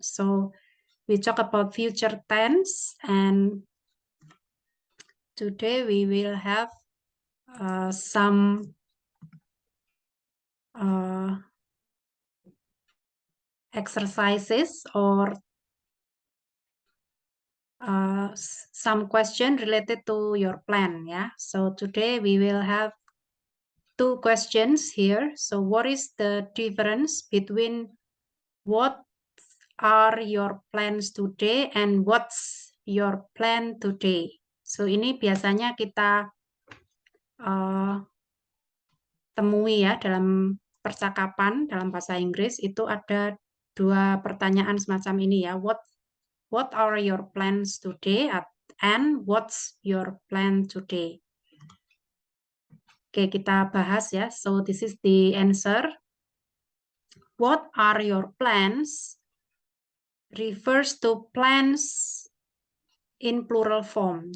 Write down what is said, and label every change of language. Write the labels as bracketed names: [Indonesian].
[English] So we talk about future tense, and today we will have some exercises or some question related to your plan. Yeah. So today we will have two questions here. So what is the difference between what are your plans today and what's your plan today? [Indonesian] So ini biasanya kita temui ya dalam percakapan dalam bahasa Inggris itu ada dua pertanyaan semacam ini ya. [English] What are your plans today and what's your plan today? [Indonesian] Oke, kita bahas ya. [English] So this is the answer. What are your plans refers to plans in plural form.